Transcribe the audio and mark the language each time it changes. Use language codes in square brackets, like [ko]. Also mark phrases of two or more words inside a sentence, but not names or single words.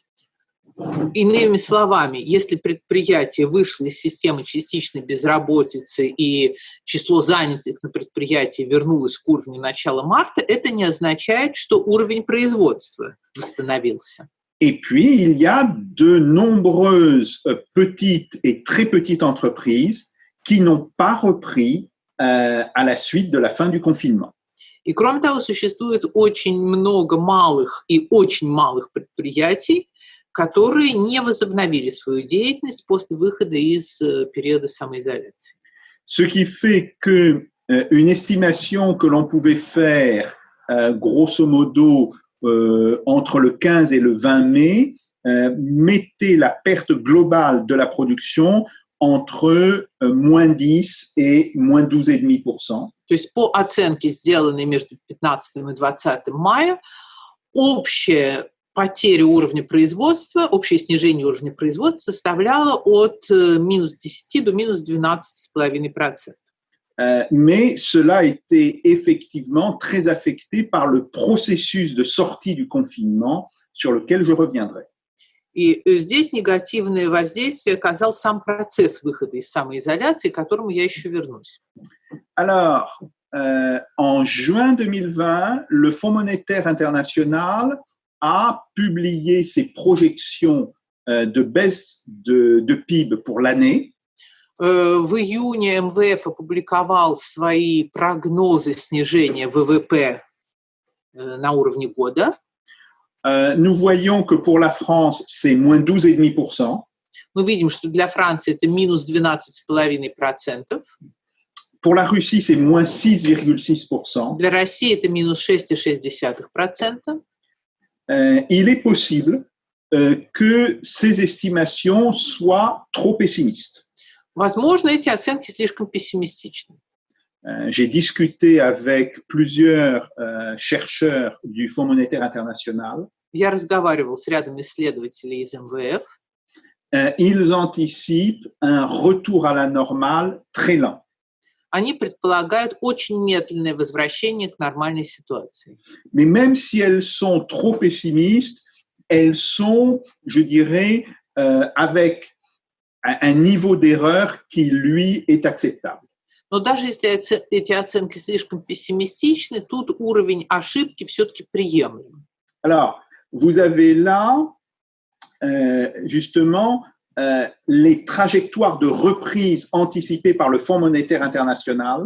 [ru] Иными словами, если предприятие вышло из системы частичной безработицы и число занятых на предприятии вернулось к уровню начала марта, это не означает, что уровень производства восстановился. [fr] Et puis, il y a de nombreuses petites et très petites entreprises qui n'ont pas repris à la suite de la fin du confinement. [ru] И кроме того, существует очень много малых и очень малых предприятий, которые не возобновили свою деятельность после выхода из периода самоизоляции. [fr] Ce qui fait que une estimation que l'on pouvait faire grosso modo entre le 15 et le 20 mai mettait la perte globale de la production entre moins 10 et moins 12,5%. [ru] То есть по оценке, сделанной между 15 и 20 мая, общая потеря уровня производства, общее снижение уровня производства составляло от минус 10 до минус 12,5%. [fr] Mais cela a été effectivement très affecté par le processus de sortie du confinement sur lequel je reviendrai. [ru] И здесь негативное воздействие оказал сам процесс выхода из самоизоляции, к которому я еще вернусь. [fr] Alors, en juin 2020, le Fonds monétaire international a publié ses projections de baisse de PIB pour l'année. [ru] В июне МВФ опубликовал свои прогнозы снижения ВВП на уровне года. [fr] Nous voyons que pour la France, c'est moins 12,5%. [ru] Мы видим, что для Франции это минус 12,5%. [fr] Pour la Russie, c'est moins 6,6%. [ru] Для России это минус 6,6%. [fr] Il est possible que ces estimations soient trop pessimistes. [ru] Возможно, эти оценки слишком пессимистичны. [fr] J'ai discuté avec plusieurs chercheurs du Fonds monétaire international. [ru] Я разговаривал с рядом исследователей из МВФ. [fr] Ils anticipent un retour à la normale très lent. [ru] Они предполагают очень медленное возвращение к нормальной ситуации. [fr] Mais même si elles sont trop pessimistes, elles sont, je dirais, avec un niveau d'erreur qui, lui, est acceptable. [ru] Но даже если эти оценки слишком пессимистичны, тут уровень ошибки все-таки приемлем. [fr] Alors, vous avez là, justement, les trajectoires de reprise anticipées par le Fonds monétaire international.